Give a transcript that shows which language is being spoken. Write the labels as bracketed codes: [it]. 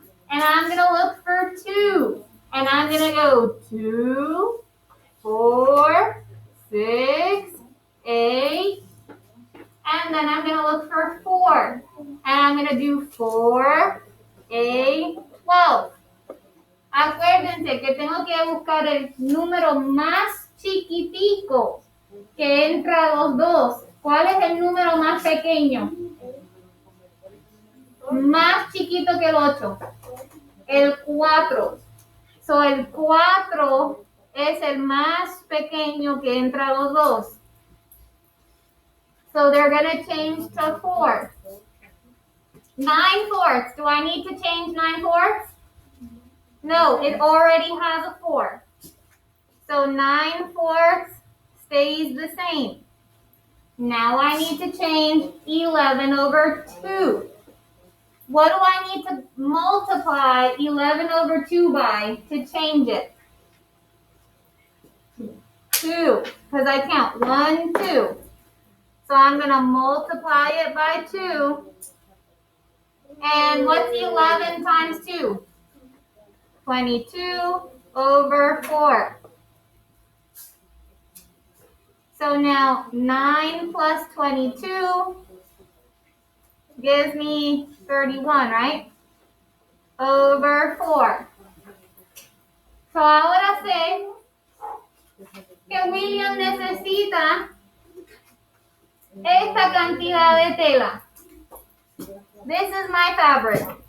[en] And I'm gonna look for 2. And I'm gonna go 2, 4, 6, 8. And then I'm gonna look for 4. And I'm gonna do 4, 8, 12. [es] Acuérdense que tengo que buscar el número más chiquitico que entra a los dos. ¿Cuál es el número más pequeño? Más chiquito que el 8. El 4. So, el 4 es el más pequeño que entra a los dos. [en] So, they're going to change to 4. 9/4. Do I need to change 9/4? No, it already has a 4. So 9/4 stays the same. Now I need to change 11/2. What do I need to multiply 11/2 by to change it? 2, because I count 1, 2. So I'm going to multiply it by 2. And what's 11 times 2? 22/4. So now 9 plus 22 gives me 31, right? Over 4. [es] So ahora sé que William necesita esta cantidad de tela. [en] This is my fabric.